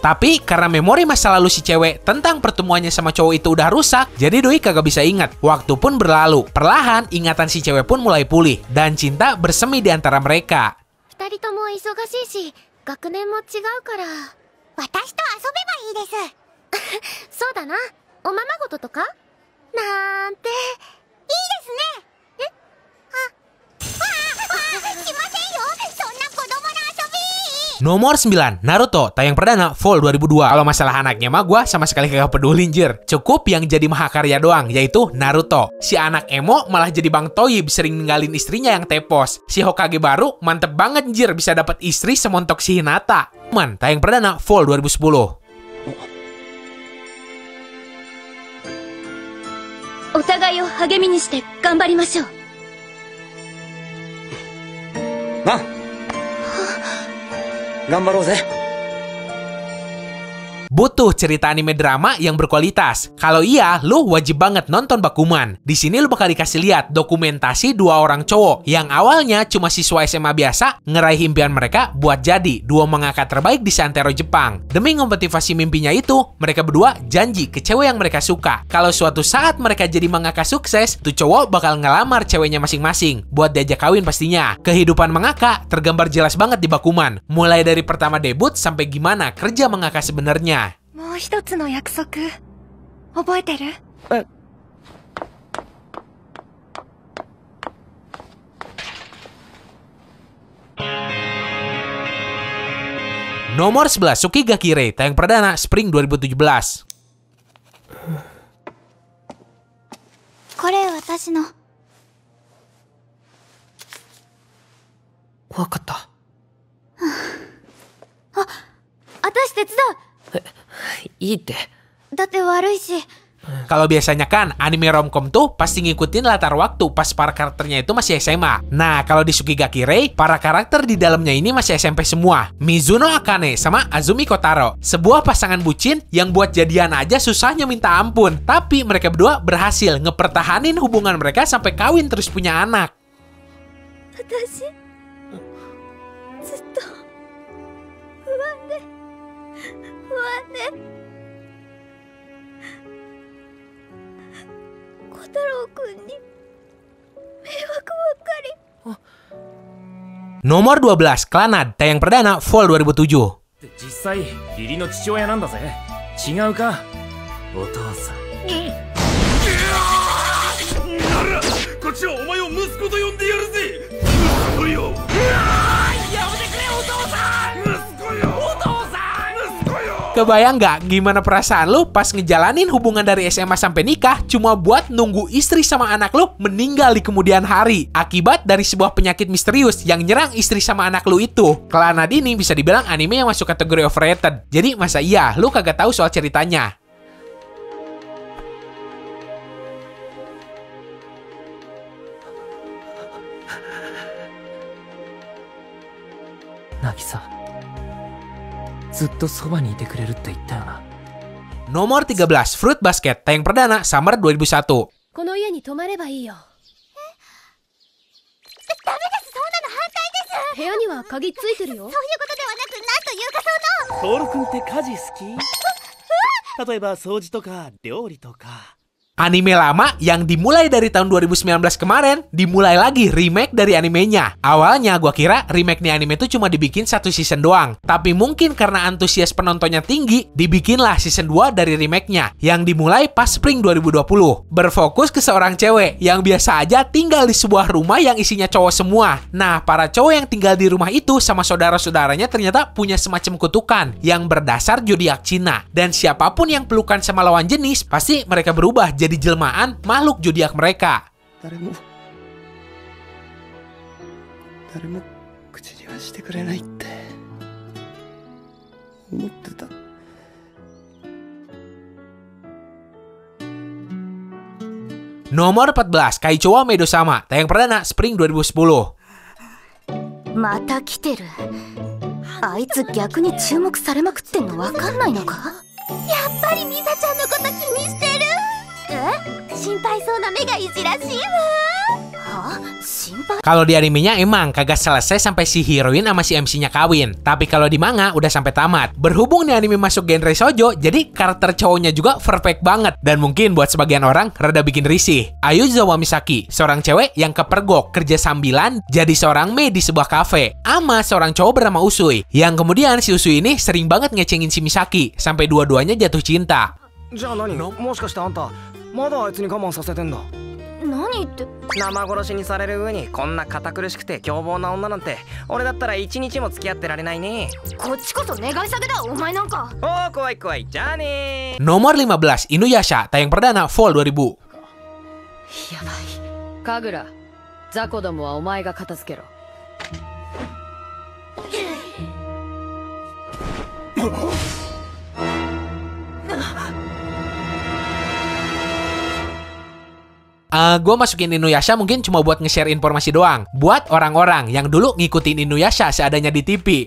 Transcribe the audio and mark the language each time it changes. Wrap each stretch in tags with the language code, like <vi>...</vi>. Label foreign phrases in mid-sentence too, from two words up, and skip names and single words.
<id>Tapi karena memori masa lalu si cewek tentang pertemuannya sama cowok itu udah rusak, jadi Doi kagak bisa ingat. Waktu pun berlalu, perlahan ingatan si cewek pun mulai pulih dan cinta bersemi di antara mereka.</id> <ja>二人とも忙しいし、学年も違うから。私と遊べばいいですそうだな。おままごととかなんていいですね。えしませんよ、そんな子供の遊び。</ja> <id>Nomor 9, Naruto, tayang perdana Fall 2002. Kalau masalah anaknya mah gua sama sekali kagak peduli anjir. Cukup yang jadi mahakarya doang, yaitu Naruto. Si anak emo malah jadi Bang Toyib, sering ninggalin istrinya yang tepos. Si Hokage baru mantep banget anjir, bisa dapat istri semontok si Hinata. Tayang perdana Fall 2010.</id> <ja>お互いを励みにして頑張りましょう。なあ、頑張ろうぜ。</ja> <id>Butuh cerita anime drama yang berkualitas. Kalau iya, lu wajib banget nonton Bakuman. Di sini lu bakal dikasih lihat dokumentasi dua orang cowok yang awalnya cuma siswa SMA biasa ngeraih impian mereka buat jadi dua mangaka terbaik di seantero Jepang. Demi memotivasi mimpinya itu, mereka berdua janji ke cewek yang mereka suka. Kalau suatu saat mereka jadi mangaka sukses, tuh cowok bakal ngelamar ceweknya masing-masing buat diajak kawin pastinya. Kehidupan mangaka tergambar jelas banget di Bakuman. Mulai dari pertama debut sampai gimana kerja mangaka sebenarnya.</id> <ja>もう一つの約束覚えてる？</ja> <id>Nomor 11, Tsukigakure, tayang perdana Spring 2017.</id> <ja>これ私の。わかった。あ、私手伝う。いいって。だって悪いし。</ja> <id>Kalau biasanya kan anime romcom tuh pasti ngikutin latar waktu pas para karakternya itu masih SMA. Nah, kalau di Tsukigakure, para karakter di dalamnya ini masih SMP semua. Mizuno Akane sama Azumi Kotaro, sebuah pasangan bucin yang buat jadian aja susahnya minta ampun. Tapi mereka berdua berhasil ngepertahanin hubungan mereka sampai kawin terus punya anak.</id> <ja>私ずっと不安で。小太郎くんに迷惑ばっかり。</ja> <id>Nomor 12, Clannad, tayang perdana Fall 2007.</id> <ja>実際義理の父親なんだぜ。違うか、お父さん。ならこっちはお前を息子と呼んでやるぜ。息子よ。やめてくれお父さん。息子よ。お父さん。</ja> <id>Kebayang nggak gimana perasaan lu pas ngejalanin hubungan dari SMA sampai nikah cuma buat nunggu istri sama anak lu meninggal di kemudian hari akibat dari sebuah penyakit misterius yang nyerang istri sama anak lu itu. Clannad ini bisa dibilang anime yang masuk kategori overrated. Jadi masa iya lu kagak tahu soal ceritanya?</id> <ja>Nagisa, ずっとそばにいてくれるって言ったよな。</ja> <id>Nomor 13, Fruit Basket, tayang perdana Summer 2001.</id> <ja>この家に泊まればいいよ。ダメです、そんなの反対です。部屋には鍵ついてるよ。そういうことではなく、なんというかその。トール君って家事好き？例えば掃除とか料理とか。</ja> <id>Anime lama yang dimulai dari tahun 2019 kemarin, dimulai lagi remake dari animenya. Awalnya gua kira remake nih anime itu cuma dibikin satu season doang. Tapi mungkin karena antusias penontonnya tinggi, dibikinlah season 2 dari remake-nya, yang dimulai pas Spring 2020. Berfokus ke seorang cewek yang biasa aja tinggal di sebuah rumah yang isinya cowok semua. Nah, para cowok yang tinggal di rumah itu sama saudara-saudaranya ternyata punya semacam kutukan yang berdasar zodiak Cina. Dan siapapun yang pelukan sama lawan jenis, pasti mereka berubah jadi jelmaan makhluk zodiak mereka.</id> <ja>誰も口にはしてくれないって思ってた。</ja> <id>Nomor 14, Kaicho wa Maidou-sama, tayang perdana Spring 2010.</id> <ja>また来てる。あいつ逆に注目されまくってんの分かんないのか？やっぱりミサちゃんのこと気にしてる。え？心配そうな目がいじらしいわ。Hah? Simpel.</ja> <id>Kalau di animenya emang kagak selesai sampai si heroin sama si MC-nya kawin. Tapi kalau di manga udah sampai tamat. Berhubung nih anime masuk genre shoujo, jadi karakter cowoknya juga perfect banget. Dan mungkin buat sebagian orang rada bikin risih. Ayuzawa Misaki, seorang cewek yang kepergok kerja sambilan jadi seorang maid di sebuah kafe. Ama seorang cowok bernama Usui. Yang kemudian si Usui ini sering banget ngecengin si Misaki sampai dua-duanya jatuh cinta.</id> <ja>じゃあ何？もしかしてあんたまだあいつに我慢させてんだ。何って生殺しにされる上にこんな堅苦しくて凶暴な女なんて俺だったら一日も付き合ってられないね。こっちこそ願い下げだお前なんか。おー怖い怖いじゃあねー。</ja> <id>Nomor 15, Inuyasha, tayang perdana Fall 2000.</id> <ja>やばい。カグラ、ザコどもはお前が片付けろ。</ja> <id>Gue masukin Inuyasha mungkin cuma buat nge-share informasi doang. Buat orang-orang yang dulu ngikutin Inuyasha seadanya di TV.</id>